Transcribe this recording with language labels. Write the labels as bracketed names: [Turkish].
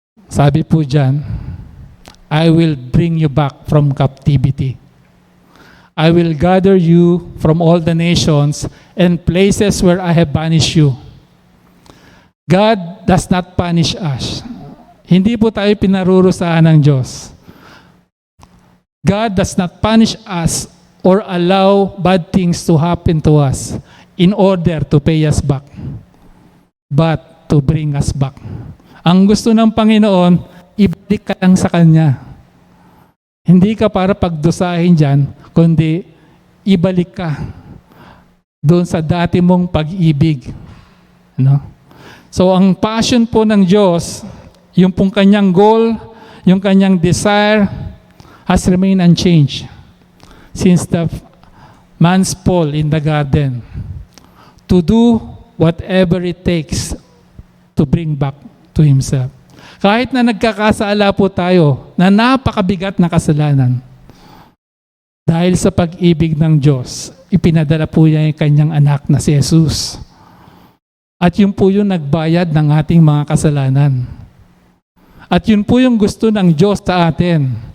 [Filipino] Sabi po dyan, [English] I will bring you back from captivity. I will gather you from all the nations and places where I have banished you. God does not punish us. [Filipino] Hindi po tayo pinarurusahan ng Diyos. [English] God does not punish us or allow bad things to happen to us in order to pay us back, but to bring us back. [Filipino] Ang gusto ng Panginoon, ibalik ka lang sa Kanya. Hindi ka para pagdusahin dyan, kundi ibalik ka doon sa dati mong pag-ibig. No? So ang passion po ng Diyos, yung pong Kanyang goal, yung Kanyang desire, [English] has remained unchanged since the man's fall in the garden, to do whatever it takes to bring back to Himself. [Filipino] Kahit na nagkakasala po tayo na napakabigat na kasalanan, dahil sa pag-ibig ng Diyos, ipinadala po niya yung Kanyang anak na si Jesus. At yun po yung nagbayad ng ating mga kasalanan. At yun po yung gusto ng Diyos sa atin.